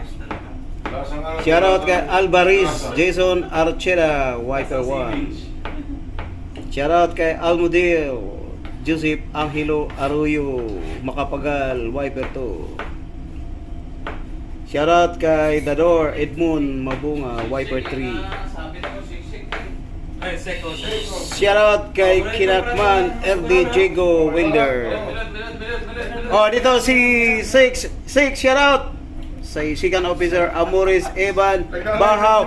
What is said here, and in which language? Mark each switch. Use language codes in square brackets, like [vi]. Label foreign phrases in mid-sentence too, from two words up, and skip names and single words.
[tl] Shoutout kay Alvarez Jason Archera Wiper 1. Shoutout kay Almudel Joseph Angelo Arroyo Makapagal Wiper 2. Shoutout kay Dador Edmund Mabunga Wiper 3. Ay, Seko. Shoutout kay Kinakman RD Jago Winder. Oh, dito si Six shoutout sa Sikan Officer Amores Evan Bahaw.